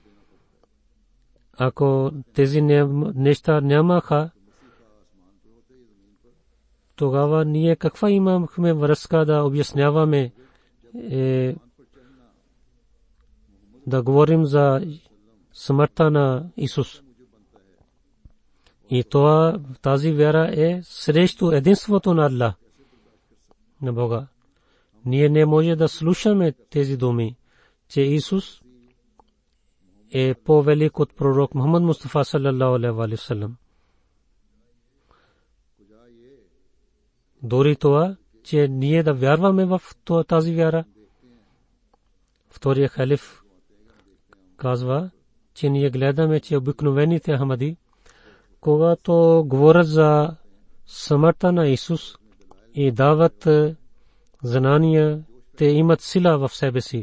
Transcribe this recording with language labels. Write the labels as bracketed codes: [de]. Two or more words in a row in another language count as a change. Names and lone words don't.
[bg] Ако тези неща нямаха, тогава ние каква имахме връзка да обясняваме, да говорим за смъртта на Исус. И това, тази вяра е срещу единството на Аллах, на Бога. Ние не може да слушаме тези думи, че Исус е по-велик от пророк Мухаммад Мустафа [ar] صلى الله عليه وسلم. [bg] Дори това, че ние да вярваме в тази вяра. Втория халиф казва, че ние гледаме, че обикновените Ахмади, когато говорят за смъртта на Исус и дават знания, те имат сила в себе си.